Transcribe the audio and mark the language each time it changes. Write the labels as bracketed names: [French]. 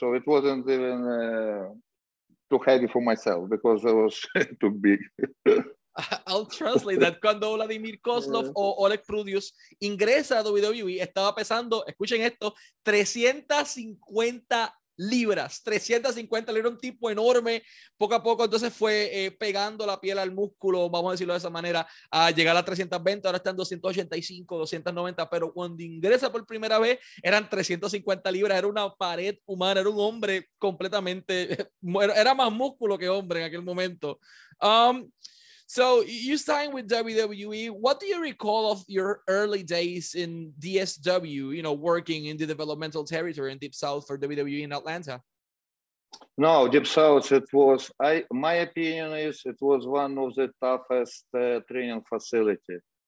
[English] So it wasn't even too heavy for myself because I was too big. I'll translate that. [Spanish] Cuando Vladimir Kozlov o Oleg Prudius ingresa a WWE, estaba pesando, escuchen esto, 350 libras, 350 libras, un tipo enorme. Poco a poco entonces fue pegando la piel al músculo, vamos a decirlo de esa manera, a llegar a 320, ahora está en 285, 290, pero cuando ingresa por primera vez eran 350 libras, era una pared humana, era un hombre completamente, era más músculo que hombre en aquel momento. [English] So you signed with WWE. What do you recall of your early days in DSW, you know, working in the developmental territory in Deep South for WWE in Atlanta? No, Deep South, it was, my opinion is it was one of the toughest training facility.